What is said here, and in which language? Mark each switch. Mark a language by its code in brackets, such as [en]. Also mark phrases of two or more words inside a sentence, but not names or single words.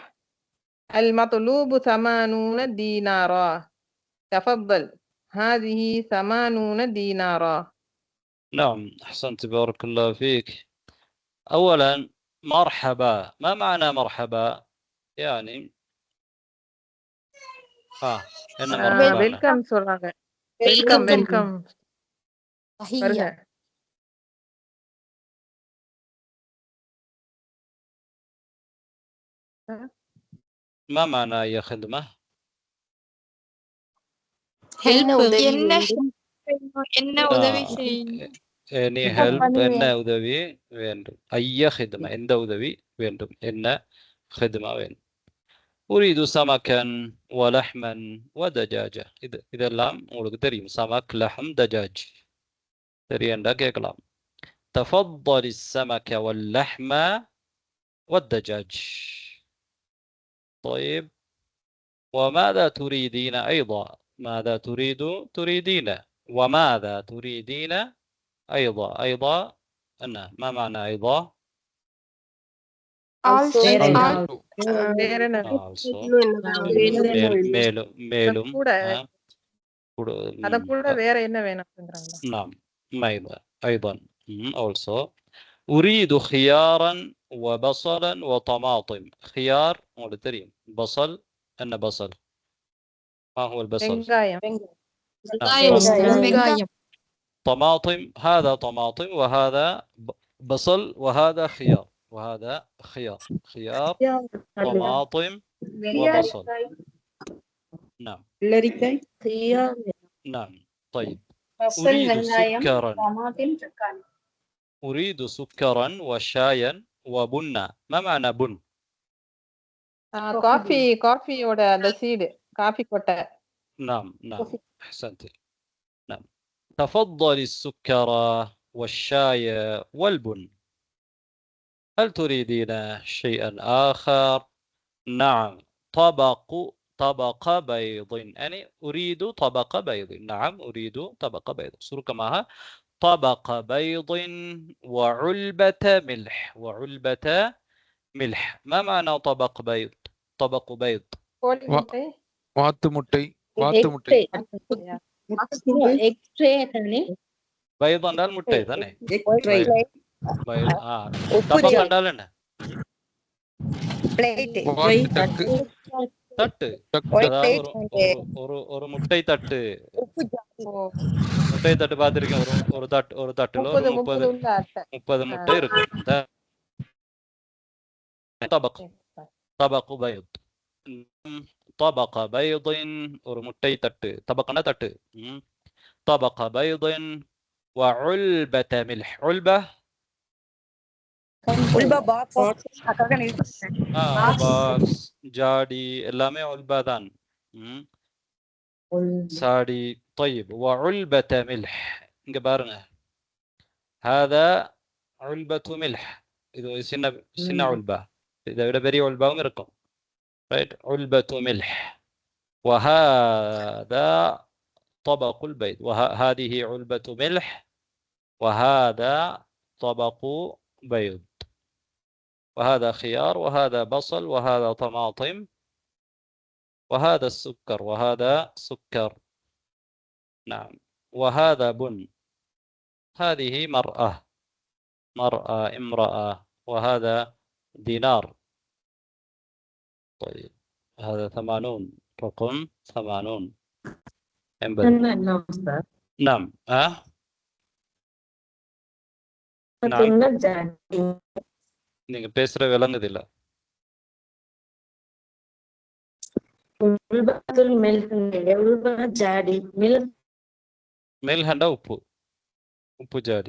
[ar] المطلوب 80 دينارا. تفضل. هذه 80 دينارا. نعم أحسنت بارك الله فيك. أولا مرحبا، ما معنى مرحبا؟ يعني என்ன مرحبا [ta] வெல்கம் சொல்றாங்க. [en] welcome welcome. [ta] வருக. [ar] ما معنى أي خدمة؟ [ta] என்ன உதவி [en] any help [ta] என்ன உதவி வேண்டும். [ar] أي خدمة [ta] எந்த உதவி வேண்டும். என்ன خدمة வேண்டும். [ar] أريد سمكا ولحما ودجاجة. [ta] இதெல்லாம் உங்களுக்கு தெரியும். [ar] سمك لحم دجاج [ta] தெரியும்டா கேட்கலாம். [ar] تفضل السمك واللحم والدجاج. طيب وماذا تريدين أيضا؟ ماذا تريدين وماذا تريدين أيضا أنا ما معنى أيضا؟ [ta] மேலும் வேற என்ன வேணும்ங்கறாங்க. [ar] نعم أيضا also أريد خيارا وبصلا وطماطم. خيار தெரியும். بصل أن بصل ما هو البصل؟ [ta] வெங்காயம். [ar] طماطم هذا طماطم وهذا بصل وهذا خيار وهذا خيار طماطم وبصل. نعم نعم. طيب أريد سكرا وشايا وبنا. ما معنى بن؟ [ta] காஃபியோட அந்த சீடு, காஃபி கொட்டை. [ar] نعم أحسنت. نعم. تفضل السكر والشاي والبن. هل تريدين شيئا آخر؟ نعم طبق بيض. يعني أريد طبق بيض. نعم أريد طبق بيض. سرك معها طبق بيض وعلبة ملح. وعلبة ملح. ما معنى طبق بيض؟ طبق بيض. [ta] கோழி முட்டை. வாத்து முட்டை. வாத்து முட்டை. بيض என்றால் முட்டை தானே? طبق என்றால் என்ன? தட்டு. ஒரு முட்டை தட்டு. முட்டை தட்டு பார்த்திருக்கேன். ஒரு தட்டுல ஒரு 30 முட்டை இருக்கும். [ar] طبق بيض. طبق بيض [ta] ஒரு முட்டை தட்டு. طبقنا தட்டு. [ar] طبق بيض وعلبة ملح. [ta] علبة பாக்ஸ், ஜாடி எல்லாமே உல்பா தான். சாடி. [ar] طيب وعلبة ملح. [ta] இங்க பாருங்க. [ar] هذا علبة ملح. [ta] இது சின்ன உல்பா. இதை விட பெரிய உல்பாவும் இருக்கும். [ar] right. علبة ملح. وهذا طبق البيض. وهذه علبة ملح وهذا طبق بيض. وهذا خيار وهذا بصل وهذا طماطم وهذا السكر وهذا سكر. نعم. وهذا بن. هذه امرأة وهذا دينار. طيب هذا 80. رقم 80. نعم. [ta] நீங்க பேசுற விளங்குது இல்ல? மில்ஹண்டா உப்பு ஜாடி.